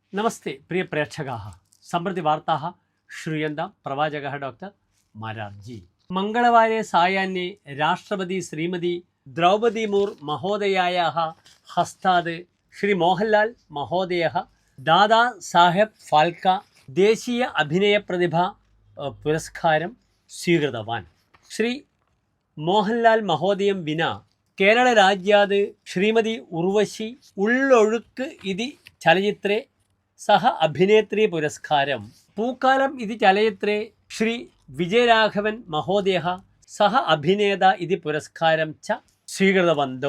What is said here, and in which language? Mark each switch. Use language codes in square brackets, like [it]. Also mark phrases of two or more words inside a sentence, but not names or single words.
[sa] नमस्ते प्रिय प्रेक्षकाः सम्प्रति वार्ताः श्रूयन्तां प्रवाचकः डॉक्टर मारार्जी। मंगलवारे सायाह्ने राष्ट्रपति श्रीमती द्रौपदी मुर्मु महोदयायाः हस्तात् श्री मोहनलाल महोदयः दादा साहेब फाल्के ദേശീയ അഭിനയ പ്രതിഭ പുരസ്കാരം സ്വീകൃതവാൻ. ശ്രീ മോഹൻലാൽ മഹോദയം വിന കേരളരാജ്യാത് ശ്രീമതി ഉർവശി ഉള്ളൊഴുക്ക് ഇതി ചലച്ചിത്രേ സഹ അഭിനേത്രി പുരസ്കാരം പൂക്കാലം ഇതി ചലച്ചിത്രേ ശ്രീ വിജയരാഘവൻ മഹോദയः സഹ അഭിനേത ഇതി പുരസ്കാരം ച സ്വീകൃതവന്തൗ.